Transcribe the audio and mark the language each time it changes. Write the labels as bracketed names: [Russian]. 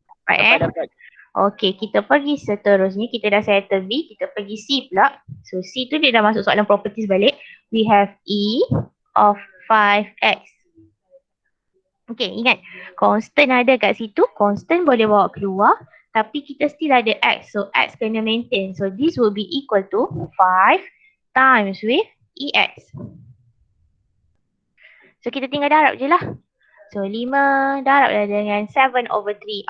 [Malay] Dapat. Okay, kita pergi seterusnya. Kita dah settle B, kita pergi C pula. So C tu dia dah masuk soalan properties balik. [English] We have E of 5X. [Malay] Okay, ingat. Constant ada kat situ. Constant boleh bawa keluar. Tapi kita still ada X. So X kena maintain. [English] So this will be equal to 5 times with EX. [Malay] So kita tinggal darab je lah. So 5 darablah dengan 7 over 3.